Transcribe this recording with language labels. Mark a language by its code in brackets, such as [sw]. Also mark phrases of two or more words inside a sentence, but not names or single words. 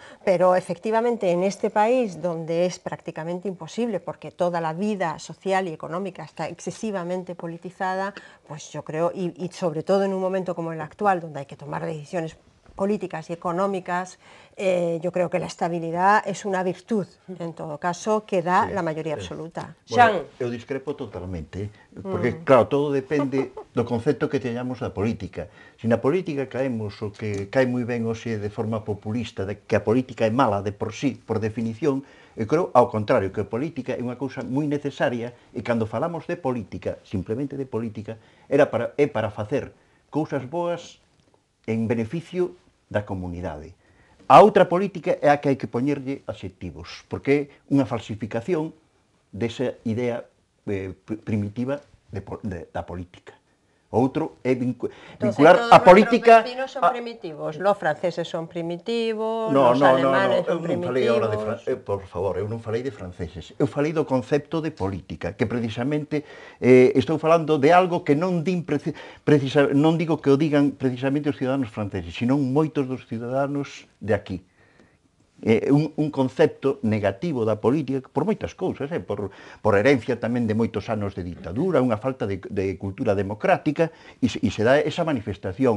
[es] Pero efectivamente en este país donde es prácticamente imposible porque toda la vida social y económica está excesivamente politizada, pues yo creo, y sobre todo en un momento como el actual donde hay que tomar decisiones políticas y económicas, yo creo que la estabilidad es una virtud, en todo caso, que da la mayoría absoluta. [gl] Xan. Eu discrepo totalmente, porque, claro, todo depende do concepto que teñamos da política. Se na política caemos o que cae moi ben hoxe de forma populista, de que a política é mala de por sí, por definición, eu creo, ao contrario, que a política é unha cousa moi necesaria e cando falamos de política, simplemente de política, é para facer cousas boas en beneficio da comunidade. A outra política é a que hai que poñerlle adxectivos, porque é unha falsificación desa idea primitiva da política. Outro é vincular a política... [es] Entonces, todos los son primitivos, los franceses son primitivos, los alemanes son primitivos... [gl] Por favor, eu non falei de franceses, eu falei do concepto de política, que precisamente estou falando de algo que non non digo que o digan precisamente os ciudadanos franceses, sino moitos dos ciudadanos de aquí. Un concepto negativo da política por moitas cousas, por herencia tamén de moitos anos de ditadura, unha falta de cultura democrática e se dá esa manifestación.